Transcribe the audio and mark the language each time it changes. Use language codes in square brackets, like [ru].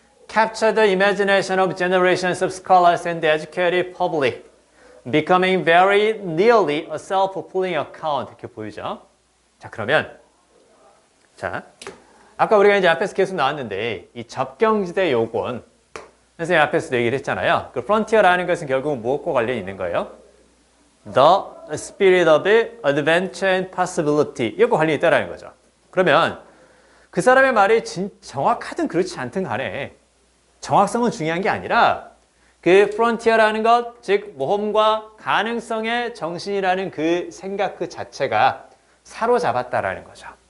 [en] capture the imagination of generations of scholars and the educated public, becoming very nearly a self-fulfilling account. [ko] 이렇게 보이죠? 자, 그러면 아까 우리가 이제 앞에서 계속 나왔는데 이 접경지대 요건 선생님 앞에서도 얘기를 했잖아요. 그 프론티어라는 것은 결국은 무엇과 관련이 있는 거예요? [en] the spirit of adventure and possibility. [ko] 이거 관련이 있다라는 거죠. 그러면 그 사람의 말이 정확하든 그렇지 않든 간에 정확성은 중요한 게 아니라 그 frontier라는 것, 즉 모험과 가능성의 정신이라는 그 생각 그 자체가 사로잡았다라는 거죠.